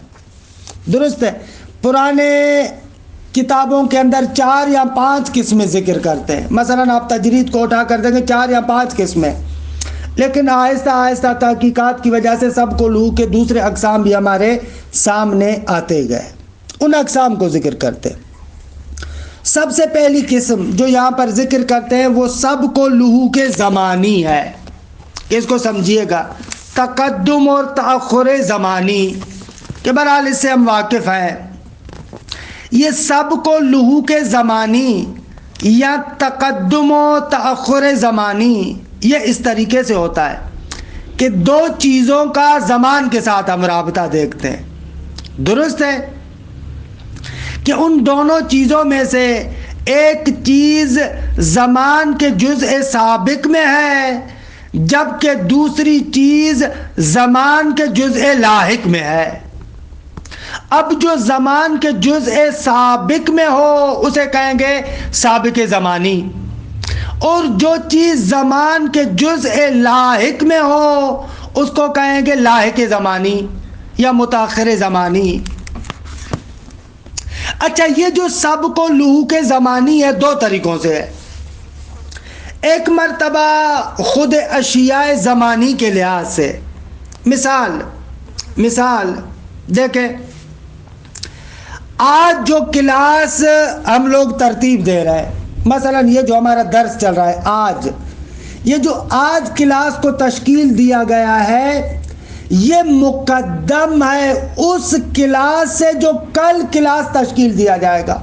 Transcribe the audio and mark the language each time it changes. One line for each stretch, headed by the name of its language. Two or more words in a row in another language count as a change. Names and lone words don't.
Urdu: درست ہے، پرانے کتابوں کے اندر 4 یا 5 قسمیں ذکر کرتے ہیں، مثلا آپ تجرید کو اٹھا کر دیں گے 4 یا 5 قسمیں، لیکن آہستہ آہستہ تحقیقات کی وجہ سے سبق و لحوق کے دوسرے اقسام بھی ہمارے سامنے آتے گئے، ان اقسام کو ذکر کرتے ہیں۔ سب سے پہلی قسم جو یہاں پر ذکر کرتے ہیں وہ سبق و لحوق زمانی ہے، اس کو سمجھیے گا، تقدم اور تأخر زمانی، کہ بہرحال اس سے ہم واقف ہیں۔ یہ سبق و لحوق زمانی یا تقدم و تأخر زمانی یہ اس طریقے سے ہوتا ہے کہ 2 چیزوں کا زمان کے ساتھ ہم رابطہ دیکھتے ہیں۔ درست ہے کہ ان دونوں چیزوں میں سے ایک چیز زمان کے جزء سابق میں ہے جبکہ دوسری چیز زمان کے جزء لاحق میں ہے۔ اب جو زمان کے جزء سابق میں ہو اسے کہیں گے سابق زمانی، اور جو چیز زمان کے جزء لاحق میں ہو اس کو کہیں گے لاحق زمانی یا متاخر زمانی۔ اچھا، یہ جو سبق و لحوق زمانی ہے 2 طریقوں سے ہے۔ ایک مرتبہ خود اشیاء زمانی کے لحاظ سے، مثال دیکھیں، آج جو کلاس ہم لوگ ترتیب دے رہے ہیں، مثلا یہ جو ہمارا درس چل رہا ہے یہ جو آج کلاس کو تشکیل دیا گیا ہے یہ مقدم ہے اس کلاس سے جو کل کلاس تشکیل دیا جائے گا۔